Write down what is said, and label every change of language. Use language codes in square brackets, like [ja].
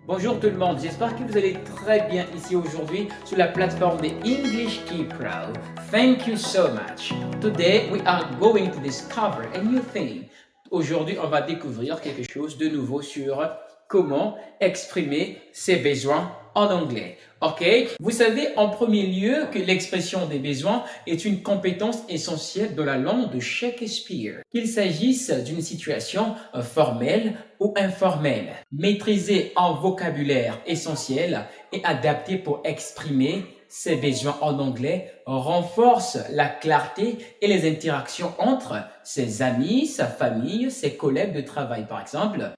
[fr] Bonjour tout le monde, j'espère que vous allez très bien ici aujourd'hui sur la plateforme de English Key Pro. [en] Thank you so much. Today we are going to discover a new thing. [fr] Aujourd'hui, on va découvrir quelque chose de nouveau sur comment exprimer ses besoins en anglais. OK? Vous savez en premier lieu que l'expression des besoins est une compétence essentielle de la langue de Shakespeare. Qu'il s'agisse d'une situation formelle ou informelle, maîtriser un vocabulaire essentiel et adapté pour exprimer ses besoins en anglais renforce la clarté et les interactions entre ses amis, sa famille, ses collègues de travail par exemple.